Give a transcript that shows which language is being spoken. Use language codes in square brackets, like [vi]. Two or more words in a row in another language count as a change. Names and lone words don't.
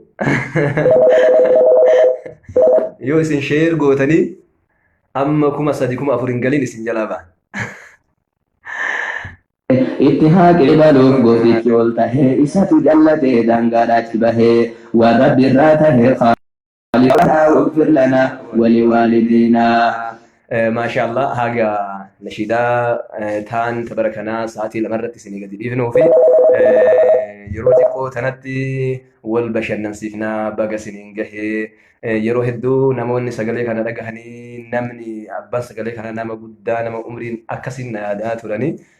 [om] Yoo isin sheer gootanii, amma kuma sadii, kuma afur hin galin isin jala ba'a. Itti haaqee baluuf gootichi ol tahee, isatu jallatee daangaadhaatti bahee, waan Rabbi irraa tahee, [ar] "خالقنا واغفر لنا ولوالدينا." [om] Eh, maashaallah, haga nashiidaa, eh, taan tabara kanaa sa'aatii lama irratti isinii gadi dhiifnuu fi, eh, yeroo xiqqoo tanatti wal bashannansiifnaa, baga isiniin gahee. Eh, yeroo hedduu namoonni sagalee kana dhagahanii, namni abbaan sagalee kana nama guddaa, nama umriin akkasiin na yaadaa turani.